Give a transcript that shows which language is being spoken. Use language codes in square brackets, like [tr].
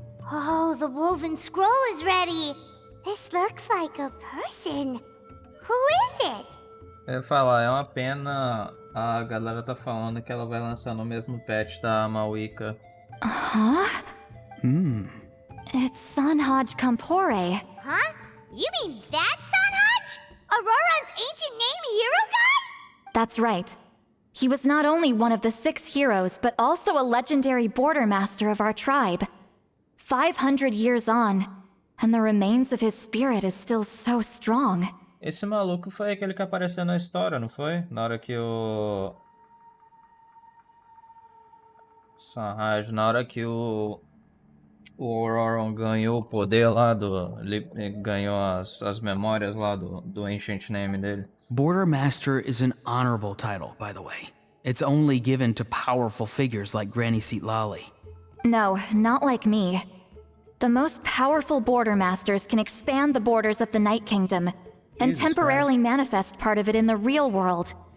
[en] Oh, the woven scroll is ready. This looks like a person. Who is it? [pt] Eu ia falar, é uma pena a galera tá falando que ela vai lançar no mesmo patch da Mawika. [en] Huh? It's Sanhaj Kampore. Huh? You mean that Sanhaj? Auron's ancient name hero guy? That's right. He was not only one of the 6 heroes, but also a legendary border master of our tribe. 500 years on, and the remains of his spirit is still so strong. [pt] Esse maluco foi aquele que apareceu na história, não foi? Na hora que o... Sanhaj, na hora que o Auron ganhou o poder lá do... Ele ganhou as memórias lá do Ancient Name dele. [en] Border Master is an honorable title, by the way. It's only given to powerful figures like Granny Seatlali. No, not like me. The most powerful border masters can expand the borders of the Night Kingdom and Jesus temporarily manifest part of it in the real world.